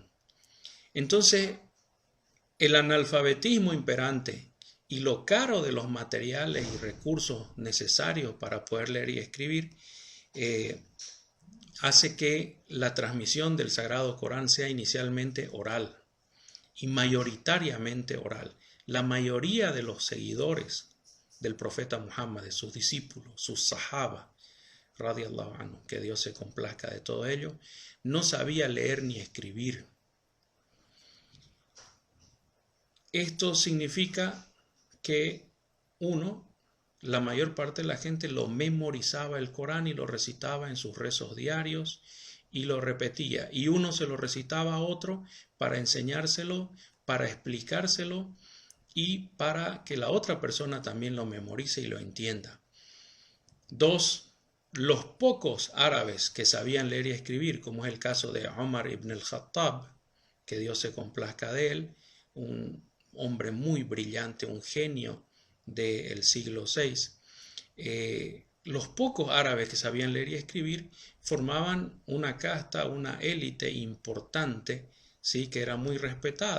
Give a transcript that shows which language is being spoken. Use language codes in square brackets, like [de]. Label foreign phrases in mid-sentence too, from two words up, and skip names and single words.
[es] Entonces, el analfabetismo imperante y lo caro de los materiales y recursos necesarios para poder leer y escribir hace que la transmisión del Sagrado Corán sea inicialmente oral y mayoritariamente oral. La mayoría de los seguidores del profeta Muhammad, de sus discípulos, sus sahaba, [ar] رضي الله عنه, [es] que Dios se complazca de todo ello, no sabía leer ni escribir. Esto significa que la mayor parte de la gente lo memorizaba el Corán y lo recitaba en sus rezos diarios y lo repetía. Y uno se lo recitaba a otro para enseñárselo, para explicárselo y para que la otra persona también lo memorice y lo entienda. 2. Los pocos árabes que sabían leer y escribir, como es el caso de Omar ibn al-Khattab, que Dios se complazca de él, un hombre muy brillante, un genio del siglo VI. Los pocos árabes que sabían leer y escribir formaban una casta, una élite importante, ¿sí?, que era muy respetada.